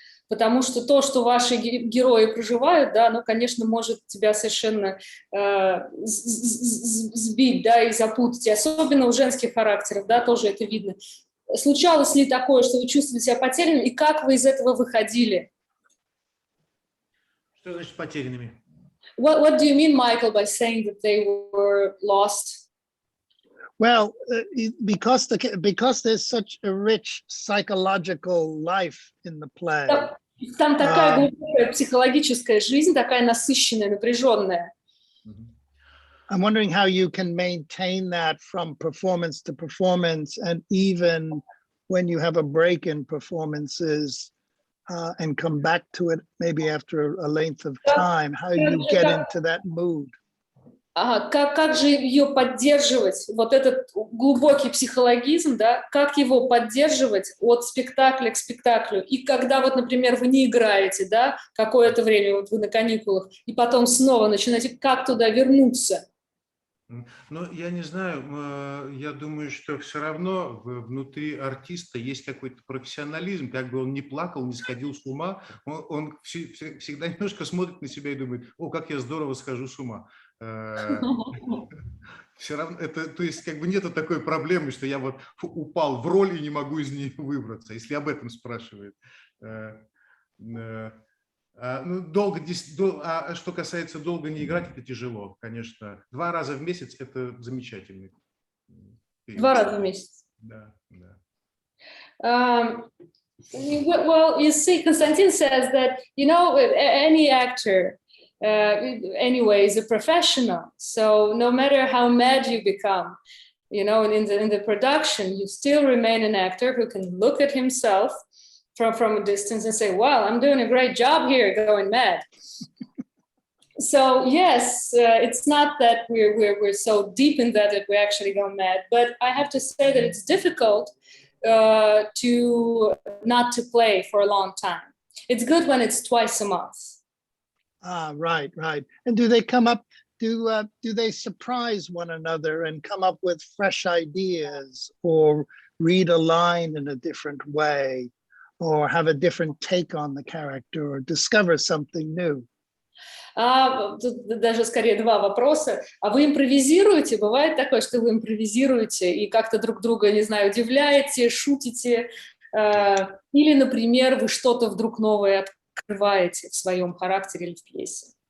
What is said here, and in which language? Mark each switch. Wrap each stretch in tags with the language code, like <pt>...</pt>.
<ru>Потому что то, что ваши герои проживают, да, ну, конечно, может тебя совершенно сбить, да, и запутать. И особенно у женских характеров, да, тоже это видно. Случалось ли такое, что вы чувствовали себя потерянными, и как вы из этого выходили? Что значит потерянными?</ru> <en>What do you mean, Michael, by saying that they were lost? Well, because there's such a rich psychological life in the play.</en> <ru>Там такая глубокая психологическая жизнь, такая насыщенная, напряженная.</ru> <en>I'm wondering how you can maintain that from performance to performance, and even when you have a break in performances, and come back to it maybe after a length of time, how you get into that mood.</en> <ru>Как же ее поддерживать, вот этот глубокий психологизм, да, как его поддерживать от спектакля к спектаклю? И когда вот, например, вы не играете, да, какое-то время, вот вы на каникулах, и потом снова начинаете, как туда вернуться? Ну, я не знаю, я думаю, что все равно внутри артиста есть какой-то профессионализм, как бы он не плакал, не сходил с ума, он всегда немножко смотрит на себя и думает: о, как я здорово схожу с ума. Все равно это, то есть как бы нету такой проблемы, что я вот упал в роль и не могу из нее выбраться, если об этом спрашивают. Ну, что касается долго не играть, это тяжело, конечно. 2 раза в месяц – это замечательный период. 2 раза в месяц. Да, да.</ru> <en>Well, you see, Konstantin says that, you know, any actor, anyway, is a professional. So no matter how mad you become, you know, in the production, you still remain an actor who can look at himself from a distance and say, well, I'm doing a great job here going mad. So yes, it's not that we're so deep in that we actually go mad, but I have to say that it's difficult to not to play for a long time. It's good when it's twice a month. Right. And do they come up, do they surprise one another and come up with fresh ideas, or read a line in a different way, or have a different take on the character, or discover something new?</en> <ru>Тут даже скорее 2 вопроса. А вы импровизируете? Бывает такое, что вы импровизируете и как-то друг друга, не знаю, удивляете, шутите? Или, например, вы что-то вдруг новое открываете в своем характере или в пьесе?</ru>